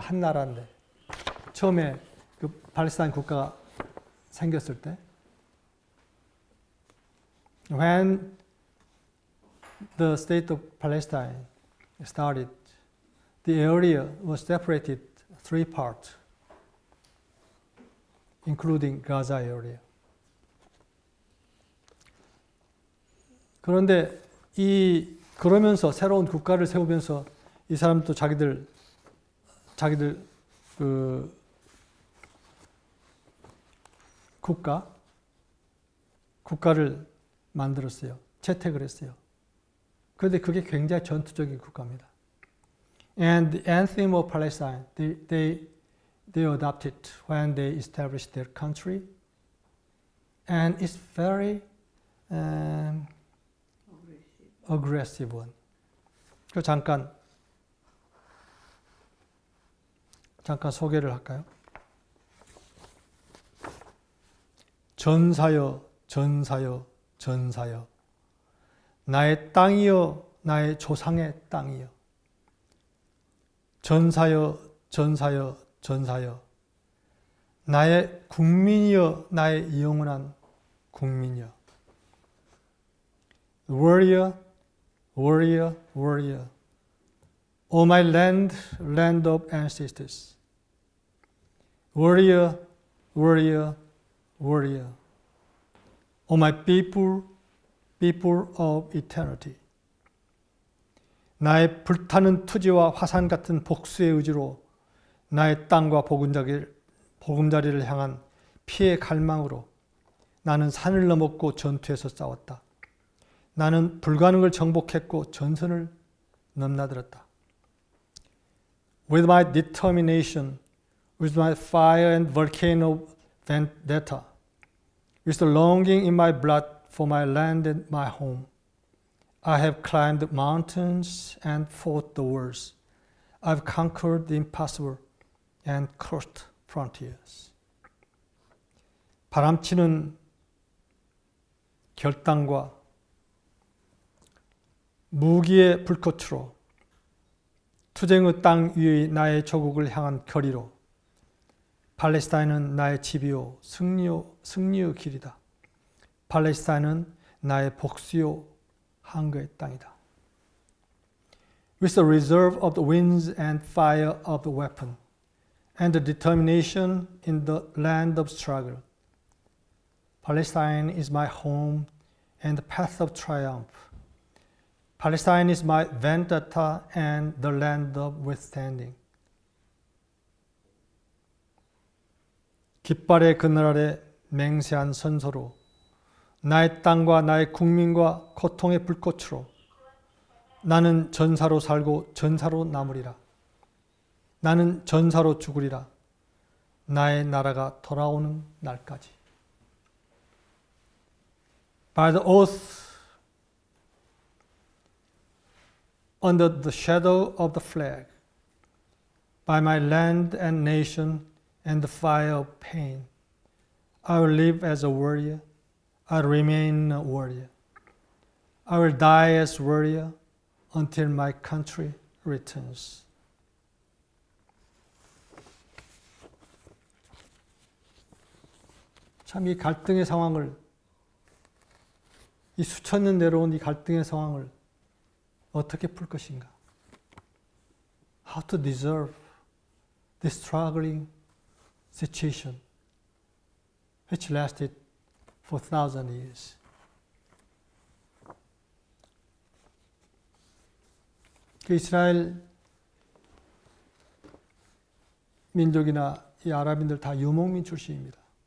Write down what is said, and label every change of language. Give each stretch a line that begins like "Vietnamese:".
Korean: 한 나라인데 처음에 그 팔레스타인 국가가 생겼을 때,
English: when the state of Palestine started, the area was separated three parts, including Gaza area.
Korean: 그런데 그러면서 새로운 국가를 세우면서 이 사람도 자기들 그 국가를 만들었어요. 채택을 했어요. 그런데 그게 굉장히 전투적인 국가입니다.
English: And the anthem of Palestine, they adopted when they established their country, and it's very aggressive one.
Korean: 그 잠깐 소개를 할까요? 전사여, 전사여, 전사여. 나의 땅이여, 나의 조상의 땅이여. 전사여, 전사여, 전사여. 나의 국민이여, 나의 영원한 국민이여.
English: Warrior, warrior, warrior. O my land, land of ancestors. Warrior, warrior, warrior. O my people, people of eternity.
Korean: 나의 불타는 투지와 화산 같은 복수의 의지로 나의 땅과 보금자리를 향한 피의 갈망으로 나는 산을 넘었고 전투에서 싸웠다. 나는 불가능을 정복했고 전선을 넘나들었다.
English: With my determination, with my fire and volcano vendetta, with the longing in my blood for my land and my home, I have climbed mountains and fought the wars. I've conquered the impossible and crossed frontiers.
Korean: 바람치는 결단과 무기의 불꽃으로 투쟁의 땅 위의 나의 조국을 향한 거리로 팔레스타인은 나의 집이요 승리의 길이다. 팔레스타인은 나의 복수요 한거의 땅이다.
English: With the reserve of the winds and fire of the weapon and the determination in the land of struggle, Palestine is my home and the path of triumph. Palestine is my vendetta and the land of withstanding.
Korean: 깃발의 그늘 아래 맹세한 선서로 나의 땅과 나의 국민과 고통의 불꽃으로 나는 전사로 살고 전사로 남으리라. 나는 전사로 죽으리라. 나의 나라가 돌아오는 날까지.
English: By the oath under the shadow of the flag, by my land and nation and the fire of pain, I will live as a warrior. I will remain a warrior. I will die as warrior until my country returns.
Korean: 참 이 갈등의 상황을, 이 수천 년 내려온 이 갈등의 상황을 어떻게 풀 것인가?
English: How to deserve this struggling situation which lasted for 1,000 years.
Korean: 그 이스라엘 민족이나 이 아랍인들 다 유목민 출신입니다.